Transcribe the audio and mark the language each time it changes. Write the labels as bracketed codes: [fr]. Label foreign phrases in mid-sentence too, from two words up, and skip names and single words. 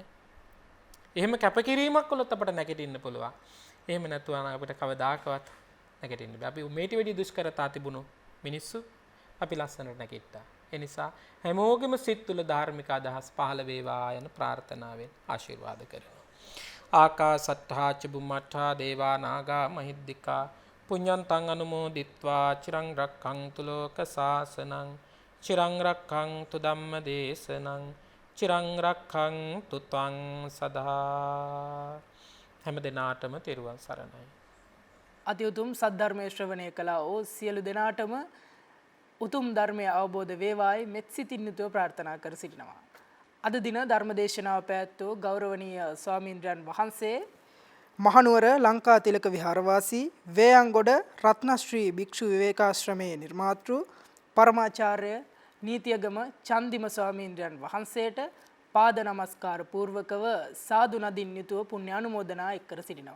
[si] එහෙම කැපකිරීමක් කළොත් අපිට නැගිටින්න පුළුවන්. එහෙම නැතුව නම් අපිට කවදාකවත් නැගිටින්න බෑ. අපි මේටි වැඩි දුෂ්කරතා තිබුණු මිනිස්සු අපි ලස්සනට නැගිට්ටා. ඒ නිසා හැමෝගෙම සිත් තුළ ධාර්මික අදහස් පහළ වේවා යන ප්‍රාර්ථනාවෙන් ආශිර්වාද කරනවා. [pi] ආකාසට්ඨා ච බුම්මට්ඨා දේවා නාග මහිද්దికා පුඤ්ඤන්තං අනුමෝදිත්වා චිරං රක්ඛන්තු ලෝක සාසනං චිරං රක්ඛන්තු ධම්ම දේශනං චිරං රක්ඛන්තු ත්වං සදා. [si] හැම දිනාටම තෙරුවන් සරණයි. අති උතුම් සද්ධර්මයේ ශ්‍රවණය කළා වූ සියලු දෙනාටම උතුම් ධර්මය අවබෝධ වේවායි මෙත් සිතින් යුතුව ප්‍රාර්ථනා කර සිටිනවා. අද දින ධර්මදේශනාව පැවැත්වූ ගෞරවනීය ස්වාමීන්ද්‍රයන් වහන්සේ මහනුවර ලංකා තිලක විහාරවාසී වේයන්ගොඩ රත්නශ්‍රී භික්ෂු විවේකාශ්‍රමයේ නිර්මාතෘ පරමාචාර්ය නීතියගම චන්දිම ස්වාමීන්ද්‍රයන් වහන්සේට පාද නමස්කාර පූර්වකව සාදු නදින් යුතුව පුණ්‍ය අනුමෝදනා එක්කර සිටිනවා.